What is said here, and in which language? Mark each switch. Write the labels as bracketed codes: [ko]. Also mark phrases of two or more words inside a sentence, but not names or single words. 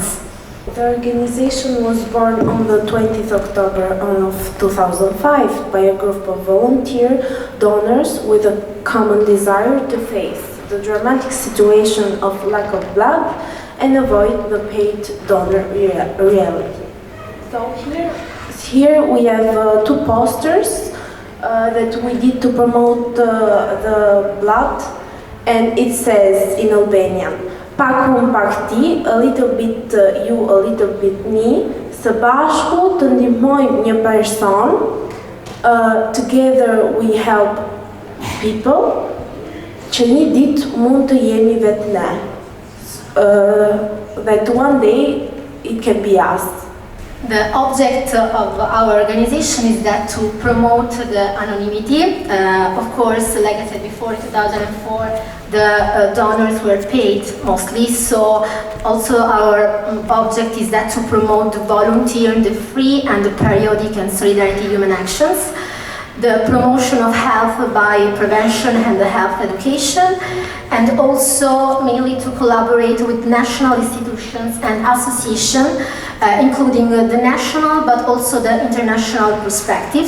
[en] The organization was born on the 20th October of 2005 by a group of volunteer donors with a common desire to face the dramatic situation of lack of blood and avoid the paid donor reality. So here we have two posters that we did to promote the blood, and it says in Albanian, [sq] "Pak unë pak ti, [en] a little bit you, a little bit me, [sq] së bashku të ndihmojmë një person, [en] together we help people, [sq] që një ditë mund të jemi vetë ne, [en] that one day it can be us." The object of our organization is that to promote the anonymity. Of course, like I said before, in 2004, the donors were paid mostly, so also our object is that to promote the volunteer, the free and the periodic and solidarity human actions, the promotion of health by prevention and the health education, and also mainly to collaborate with national institutions and associations, including the national but also the international perspectives.